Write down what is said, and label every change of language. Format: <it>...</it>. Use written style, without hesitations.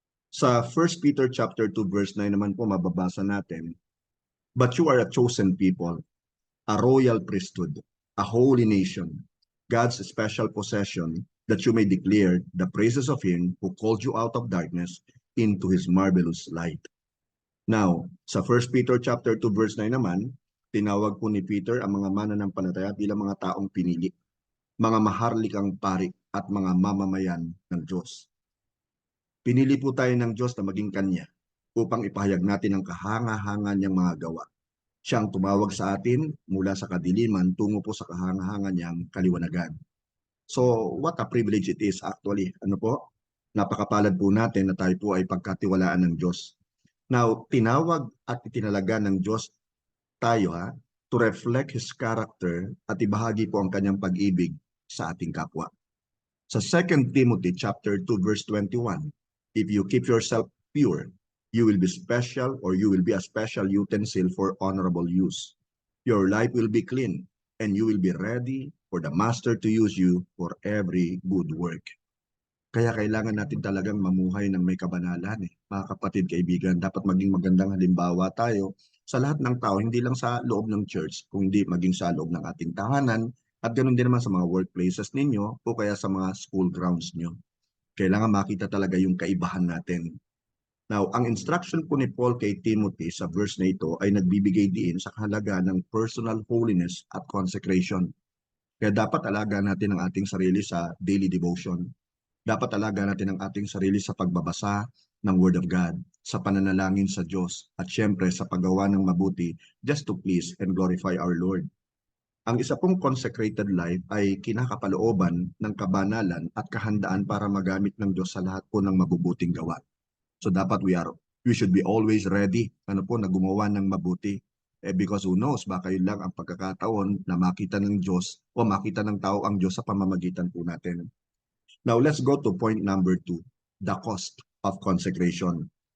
<tl>Sa 1 Peter chapter 2 verse 9 naman po mababasa natin,</tl> <en>but you are a chosen people, a royal priesthood, a holy nation, God's special possession, that you may declare the praises of Him who called you out of darkness into His marvelous light.</en> <tl>Now, sa 1 Peter chapter 2 verse 9 naman, tinawag po ni Peter ang mga mananampalataya bilang mga taong pinili, mga maharlikang pari at mga mamamayan ng Diyos. Pinili po tayo ng Diyos na maging Kanya upang ipahayag natin ang kahanga-hanga niyang mga gawa. Siya ang tumawag sa atin mula sa kadiliman tungo po sa kahanga-hanga niyang kaliwanagan.</tl> <en>So, what a privilege it is actually.</en> <tl>Ano po? Napakapalad po natin na tayo po ay pagkatiwalaan ng Diyos. Now, tinawag at itinalaga ng Diyos tayo</tl> <en>to reflect His character</en> <tl>at ibahagi po ang kanyang pag-ibig sa ating kapwa.</tl> <en>Sa 2 Timothy chapter 2 verse 21, if you keep yourself pure, you will be special or you will be a special utensil for honorable use. Your life will be clean and you will be ready for the Master to use you for every good work.</en> <tl>Kaya kailangan natin talagang mamuhay ng may kabanalan. Mga kapatid, kaibigan, dapat maging magandang halimbawa tayo sa lahat ng tao, hindi lang sa loob ng church, kung hindi maging sa loob ng ating tahanan, at ganoon din naman sa mga workplaces ninyo o kaya sa mga school grounds nyo. Kailangan makita talaga yung kaibahan natin. Now, ang instruction po ni Paul kay Timothy sa verse na ito ay nagbibigay diin sa kahalaga ng</tl> <en>personal holiness</en> <tl>at consecration. Kaya dapat alaga natin ang ating sarili sa daily devotion. Dapat alaga natin ang ating sarili sa pagbabasa ng Word of God, sa pananalangin sa Diyos, at syempre sa paggawa ng mabuti</tl> <en>just to please and glorify our Lord.</en> <tl>Ang isa pong consecrated life ay kinakapalooban ng kabanalan at kahandaan para magamit ng Diyos sa lahat po ng mabubuting gawa.</tl> <en>So dapat we should be always ready</en> <tl>na gumawa ng mabuti.</tl> <en>Because who knows,</en> <tl>baka yun lang ang pagkakataon na makita ng Diyos o makita ng tao ang Diyos sa pamamagitan po natin.</tl> <en>Now let's go to point number 2, the cost of consecration.</en>